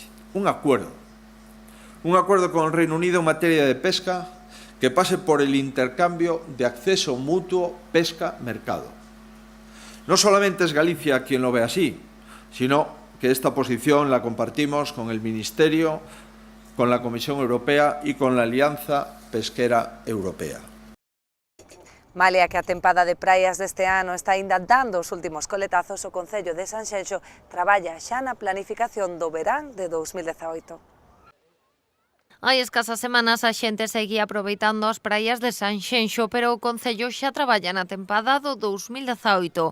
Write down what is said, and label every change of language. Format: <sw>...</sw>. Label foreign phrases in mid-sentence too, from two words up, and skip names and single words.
<es>Un acuerdo con el Reino Unido en materia de pesca que pase por el intercambio de acceso mutuo pesca-mercado. No solamente es Galicia quien lo ve así, sino que esta posición la compartimos con el Ministerio, con la Comisión Europea y con la Alianza Pesquera Europea.</es> <gl>Malia que a tempada de praias deste ano está aínda dando os últimos coletazos, o Concello de Sanxenxo traballa xa na planificación do verán de 2018. Hai escasas semanas a xente seguía aproveitando as praias de Sanxenxo, pero o Concello xa traballa na tempada do 2018.</gl>